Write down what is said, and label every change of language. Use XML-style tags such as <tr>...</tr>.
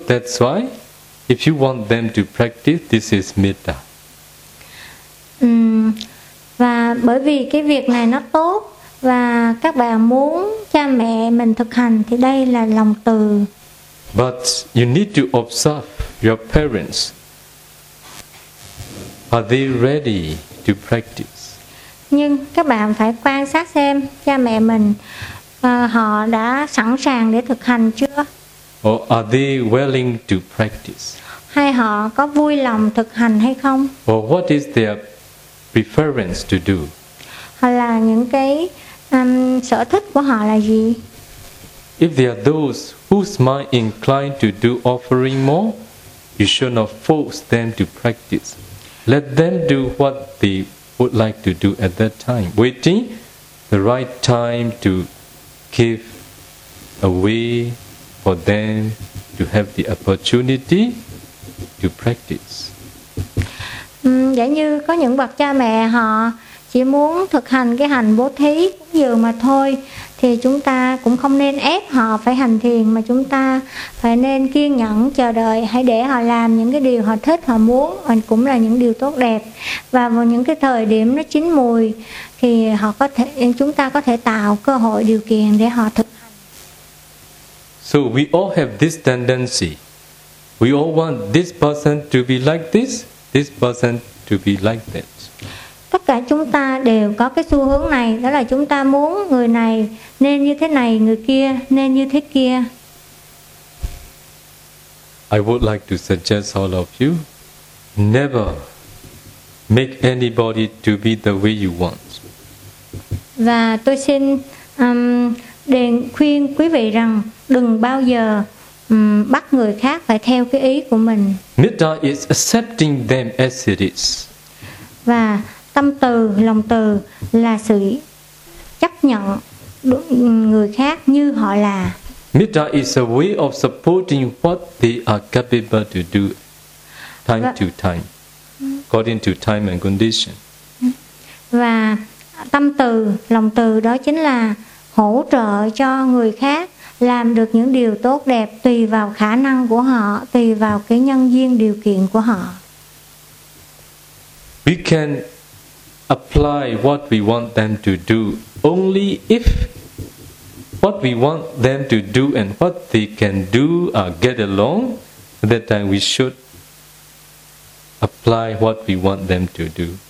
<en>That's why, if you want them to practice, this is metta.</en> <vi>Và bởi vì cái việc này nó tốt. Và các bạn muốn cha mẹ mình thực hành thì đây là lòng từ.</vi> <en>But you need to observe your parents. Are they ready to practice?</en> <vi>Nhưng các bạn phải quan sát xem cha mẹ mình họ đã sẵn sàng để thực hành chưa?</vi> <en>Or are they willing to practice?</en> <vi>Hay họ có vui lòng thực hành hay không?</vi> <en>Or what is their preference to do?</en> <vi>Hay là những cái sở thích của họ là gì?</vi> <en>If there are those whose mind inclined to do offering more, you should not force them to practice. Let them do what they would like to do at that time, waiting the right time to give a way for them to have the opportunity to practice.</en> <vi>Giả như có những bậc cha mẹ họ chỉ muốn thực hành cái hành bố thí cúng dường mà thôi, thì chúng ta cũng không nên ép họ phải hành thiền, mà chúng ta phải nên kiên nhẫn chờ đợi, hãy để họ làm những cái điều họ thích, họ muốn, cũng là những điều tốt đẹp. Và vào những cái thời điểm nó chín mùi thì chúng ta có thể tạo cơ hội điều kiện để họ thực hành.</vi> <en>So we all have this tendency. We all want this person to be like this, this person to be like that.</en> <vi>Tất cả chúng ta đều có cái xu hướng này, đó là chúng ta muốn người này nên như thế này, người kia nên như thế kia.</vi> <en>I would like to suggest all of you, never make anybody to be the way you want.</en> <vi>Và tôi xin Để khuyên quý vị rằng đừng bao giờ bắt người khác phải theo cái ý của mình.</vi> <en>Metta is accepting them as it is.</en> <vi>Và tâm từ, lòng từ là sự chấp nhận người khác như họ là.</vi> <en>Metta is a way of supporting what they are capable to do time to time, according to time and condition.</en> <vi>Và tâm từ, lòng từ đó chính là hỗ trợ cho người khác làm được những điều tốt đẹp tùy vào khả năng của họ, tùy vào cái nhân duyên điều kiện của họ.</vi> <en>We can apply what we want them to do only if what we want them to do and what they can do get along, that time we should apply what we want them to do.</en>